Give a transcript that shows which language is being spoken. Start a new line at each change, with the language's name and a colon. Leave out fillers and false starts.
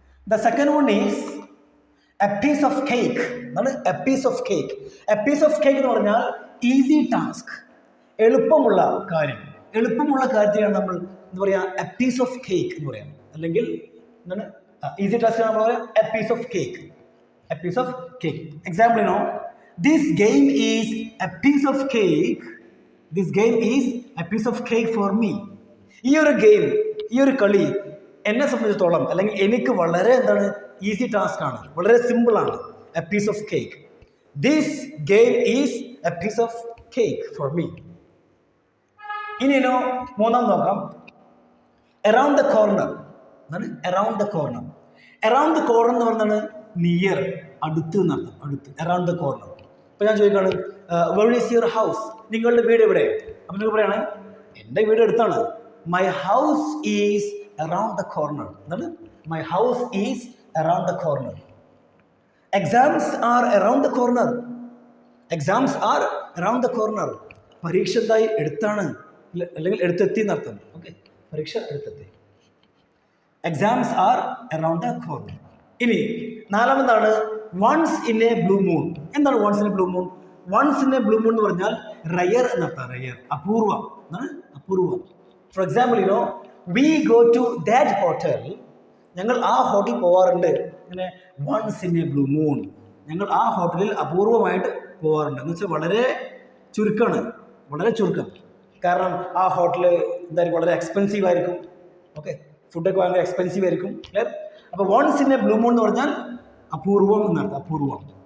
English: The second one is a piece of cake. A piece of cake. A piece of cake
Malayalam: എന്ന് പറഞ്ഞാൽ easy task, എളുപ്പമുള്ള കാര്യം. എളുപ്പമുള്ള കാര്യത്തിനാണ് നമ്മൾ എന്താ പറയുക?
English: a piece of cake
Malayalam: എന്ന് പറയാം. അല്ലെങ്കിൽ എന്താണ്? ഈസി ടാസ്ക് നമ്മൾ പറയാം
English: A piece of cake.
Malayalam: A piece of cake.
English: Example this game is a piece of cake. This game is a piece of cake for me.
Malayalam: ഈ ഒരു game, ഈ ഒരു കളി എന്നെ സംബന്ധിച്ചിടത്തോളം അല്ലെങ്കിൽ എനിക്ക് വളരെ ഈസി ടാസ്ക് ആണ്, വളരെ സിമ്പിളാണ്.
English: A piece of cake. This game is a piece of cake for me.
Malayalam: ഇനി മൂന്നാം നോക്കാം.
English: Around the corner. Around the corner. Around the corner
Malayalam: എന്ന് പറഞ്ഞാൽ നിയർ, അടുത്ത് എന്നർത്ഥം. അടുത്ത്,
English: Around the corner.
Malayalam: ഇപ്പോൾ ഞാൻ ചോദിക്കുകയാണ്,
English: Where is your house?
Malayalam: നിങ്ങളുടെ വീട് എവിടെ? അപ്പം നിങ്ങൾ പറയുകയാണ്, എൻ്റെ വീട് അടുത്താണ്.
English: My house is around the corner. My house is around the corner. Exams are around the corner. Exams are around the corner.
Malayalam: പരീക്ഷ എന്തായി? എടുത്താണ് അല്ലെങ്കിൽ എടുത്തെത്തി എന്നർത്ഥം. ഓക്കെ, പരീക്ഷ എടുത്തെത്തി.
English: Exams are around the corner.
Malayalam: ഇനി നാലാമതാണ്
English: once in a blue moon.
Malayalam: എന്താണ്
English: once in a blue moon? Once in a blue moon
Malayalam: എന്ന് പറഞ്ഞാൽ റയർ എന്നർത്ഥം. റയർ, അപൂർവം. അപൂർവം.
English: For example we go to that hotel.
Malayalam: ഞങ്ങൾ ആ ഹോട്ടലിൽ പോകാറുണ്ട്. ഇങ്ങനെ
English: once in a blue moon.
Malayalam: ഞങ്ങൾ ആ ഹോട്ടലിൽ അപൂർവമായിട്ട് പോകാറുണ്ട് എന്ന് വെച്ചാൽ വളരെ ചുരുക്കമാണ്, വളരെ ചുരുക്കം. കാരണം ആ ഹോട്ടൽ എന്തായിരിക്കും? വളരെ എക്സ്പെൻസീവ് ആയിരിക്കും. ഓക്കെ, ഫുഡൊക്കെ ഭയങ്കര എക്സ്പെൻസീവ് ആയിരിക്കും. അപ്പോൾ
English: once in a blue moon
Malayalam: എന്ന് പറഞ്ഞാൽ അപൂർവം എന്നർത്ഥം, അപൂർവം.